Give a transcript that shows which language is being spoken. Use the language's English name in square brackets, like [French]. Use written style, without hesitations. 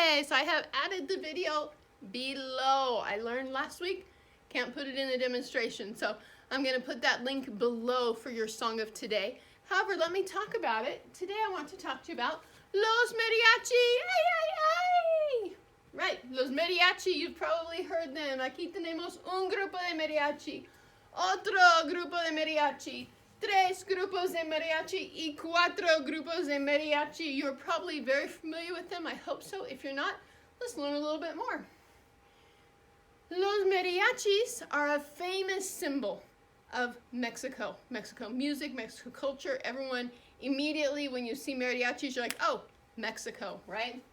[English] I have added the video below. I learned last week, can't put it in the demonstration, so I'm going to put that link below for your song of today. However, let me talk about it. Today I want to talk to you about Los Mariachi. Ay, ay, ay. Right, Los Mariachi, you've probably heard them. [Spanish] Aquí tenemos un grupo de mariachi, otro grupo de mariachi, tres grupos de mariachi y cuatro grupos de mariachi. [English] You're probably very familiar with them. I hope so. If you're not, let's learn a little bit more. Los mariachis are a famous symbol of Mexico. Mexico music, Mexico culture. Everyone immediately, when you see mariachis, you're like, oh, Mexico, right?